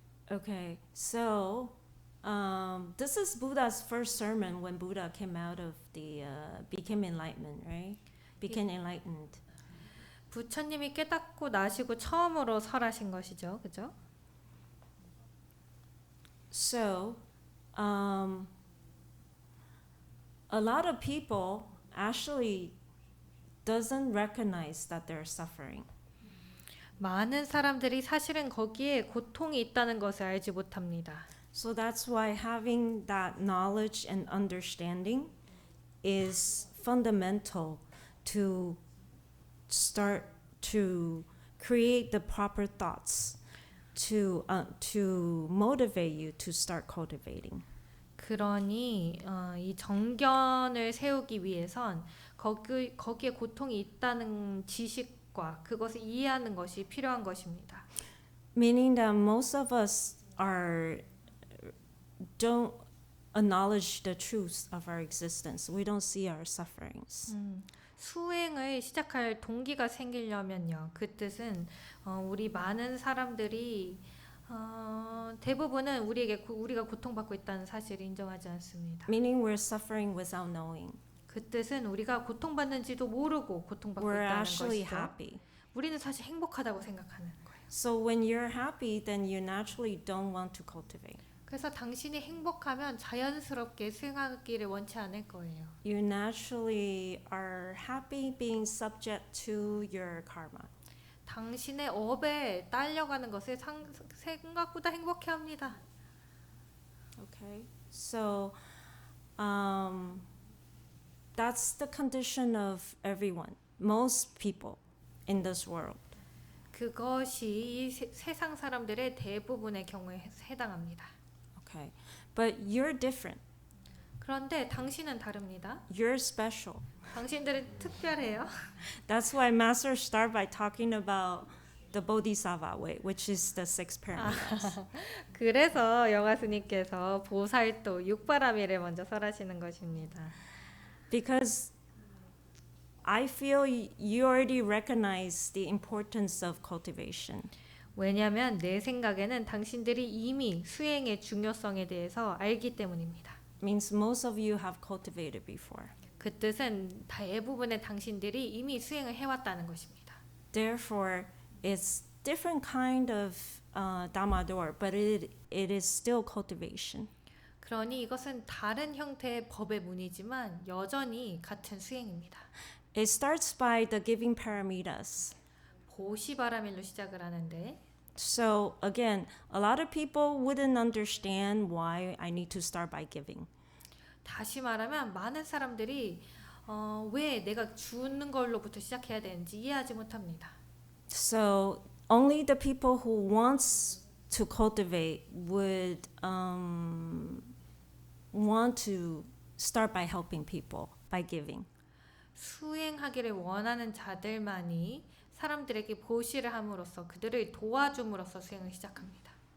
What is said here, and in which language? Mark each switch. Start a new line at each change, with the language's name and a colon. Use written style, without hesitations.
English: Okay, so this is Buddha's first sermon when Buddha came out of the became enlightenment, right? Became enlightened.
Korean: 부처님이 깨닫고 나시고 처음으로 설하신 것이죠, 그죠?
English: So, a lot of people actually doesn't recognize that they're suffering.
Korean: 많은 사람들이 사실은 거기에 고통이 있다는 것을 알지 못합니다.
English: So that's why having that knowledge and understanding is fundamental to start to create the proper thoughts to motivate you to start cultivating.
Korean: 그러니 이 정견을 세우기 위해선 거기에 고통이 있다는 지식과 그것을 이해하는 것이 필요한 것입니다.
English: Meaning that most of us don't acknowledge the truth of our existence. We don't see our sufferings.
Korean: 수행을 시작할 동기가 생기려면요. 그 뜻은 우리 많은 사람들이 대부분은 우리가 고통받고 있다는 사실을 인정하지 않습니다.
English: Meaning we're suffering without knowing.
Korean: 그 뜻은 우리가 고통받는지도 모르고 고통받고
English: We're
Korean: 있다는
English: actually
Korean: 것이죠.
English: happy.
Korean: 우리는 사실 행복하다고 생각하는 거예요.
English: So when you're happy, then you naturally don't want to cultivate.
Korean: 그래서 당신이 행복하면 자연스럽게 수행하기를 원치 않을 거예요.
English: You naturally are happy being subject to your karma.
Korean: 당신의 업에 딸려가는 것을 생각보다 행복해합니다.
English: Okay, so that's the condition of everyone, most people in this world.
Korean: 그것이 이 세상 사람들의 대부분의 경우에 해당합니다.
English: Okay, but you're different.
Korean: 그런데 당신은 다릅니다.
English: You're special.
Korean: 당신들은 특별해요.
English: That's why Master start by talking about the Bodhisattva way, which is the six paramitas.
Korean: 그래서 영화스님께서 보살도 육바라밀을 먼저 설하시는 것입니다.
English: Because I feel you already recognize the importance of cultivation.
Korean: 왜냐하면 내 생각에는 당신들이 이미 수행의 중요성에 대해서 알기 때문입니다.
English: Means most of you have cultivated before.
Korean: 그 뜻은 대부분의 당신들이 이미 수행을 해왔다는 것입니다.
English: Therefore, it's different kind of Dhamma door, but it is still cultivation.
Korean: 그러니 이것은 다른 형태의 법의 문이지만 여전히 같은 수행입니다.
English: It starts by the giving paramitas.
Korean: 보시바라밀로 시작을 하는데
English: So again, a lot of people wouldn't understand why I need to start by giving.
Korean: 다시 말하면 많은 사람들이 왜 내가 주는 걸로부터 시작해야 되는지 이해하지 못합니다.
English: So only the people who wants to cultivate would want to start by helping people by giving.
Korean: 수행하기를 원하는 자들만이 사람들에게 보시를 함으로써 그들을 도와줌으로써 수행을 시작합니다.